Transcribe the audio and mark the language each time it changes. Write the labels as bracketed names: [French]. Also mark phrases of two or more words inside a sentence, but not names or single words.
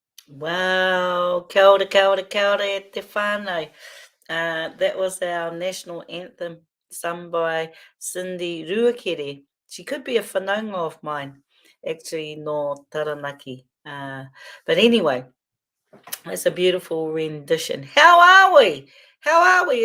[English] Wow, [Māori] kia ora, kia ora, kia ora e te whānau. [English] That was our national anthem sung by Cindy Ruakere. She could be a whanaunga of mine, actually, [Māori] no Taranaki. [English] But anyway, that's a beautiful rendition. How are we? How are we?